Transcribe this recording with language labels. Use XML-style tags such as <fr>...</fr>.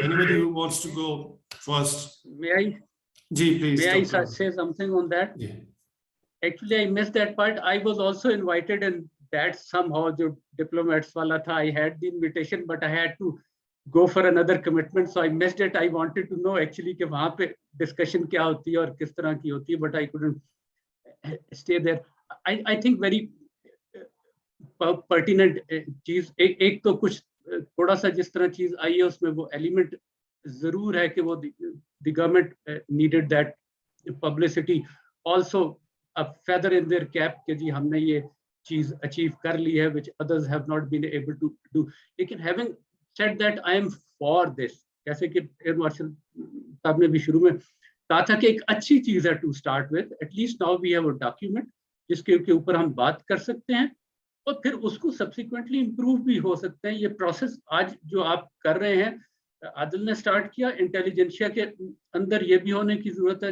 <en>Anybody who wants to go first? May I? Ji, please. May I say something on that? Yeah. Actually, I missed that part. I was also invited, and that somehow the diplomats wala tha. I had the invitation, but I had to go for another commitment, so I missed it. I wanted to know actually</en> <hi>कि वहाँ पे discussion क्या होती है और किस तरह की होती है,</hi> <en>but I couldn't stay there. I think very pertinent चीज</en> <hi>एक तो कुछ थोड़ा सा जिस तरह चीज आई है उसमें वो</hi> <en>element</en> <hi>जरूर है कि वो</hi> <en>the government needed that publicity, also a feather in their cap</en> <hi>कि जी हमने ये चीज</hi> <en>achieve</en> <hi>कर ली है</hi> <en>which others have not been able to do. लेकिन having said that, I am for this.</en> <hi>जैसे कि एयर मार्शल साहब ने भी शुरू में कहा था कि एक अच्छी चीज है</hi> <en>to start with. At least now we have a document</en> <hi>जिसके ऊपर हम बात कर सकते हैं और फिर उसको subsequently improve भी हो सकते हैं. ये process आज जो आप कर रहे हैं, आदिल ने स्टार्ट किया, इंटेलिजेंशिया के अंदर ये भी होने की जरूरत है.</hi>